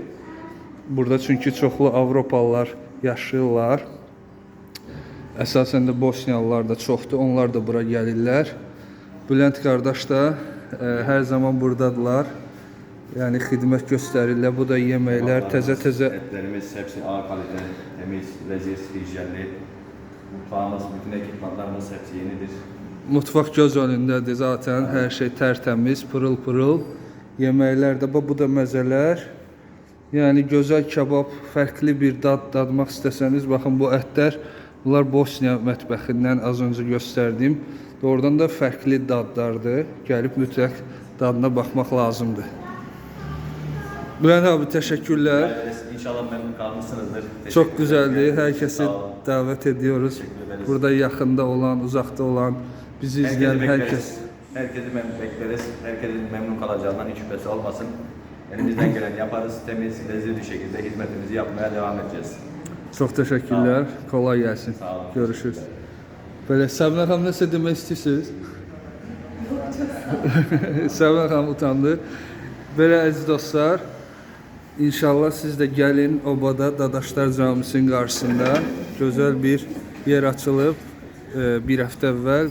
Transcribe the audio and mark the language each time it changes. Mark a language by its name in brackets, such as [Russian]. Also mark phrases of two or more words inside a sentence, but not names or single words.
[Azerbaijani] Burada çünki çoxlu Avropalılar yaşayırlar. Əsasən də Bosniyalılar da çoxdur, onlar da bura gəlirlər. Bülent qardaş da hər zaman buradadılar. Yəni xidmət göstərirlər. Bu da yeməklər, təzə-təzə. [Turkish] Etlərimiz hepsi ağır kalite, temiz, leziz, hijyenli. Mutfağımız, bütün ekipmanlarımız hepsi yenidir. [Azerbaijani] Mutfaq göz önündədir zaten. Hər şey tərtəmiz, pırıl-pırıl. Yeməklər də, bu da məzələr. Yəni gözəl kebab, fərqli bir dadmaq istəsəniz, baxın bu ətlər. Bunlar Bosniya mətbəxindən az öncə göstərdiyim. Doğrudan da fərqli dadlardır. Gəlib mütləq dadına baxmaq lazımdır. Bülent abi, təşəkkürlər. [Turkish] İnşallah memnun kalmışsınızdır. Çok güzeldi. Herkesi davet ediyoruz. Burada yakında olan, uzakta olan, bizi izleyen herkes. Herkesi bekleriz. Herkesin memnun kalacağından hiç şüphesi olmasın. Elimizden geleni yaparız. Temiz, lezzetli bir şekilde hizmetimizi yapmaya devam edeceğiz. Çok teşekkürler. Kolay gelsin. Görüşürüz. [Azerbaijani] Böyle Sabina xanım nəsə demək istəyirsiniz? Sabina xanım utandı. Belə əziz dostlar, İnşallah siz də gəlin Obada Dadaşlar Camisinin qarşısında gözəl bir yer açılıb bir həftə əvvəl.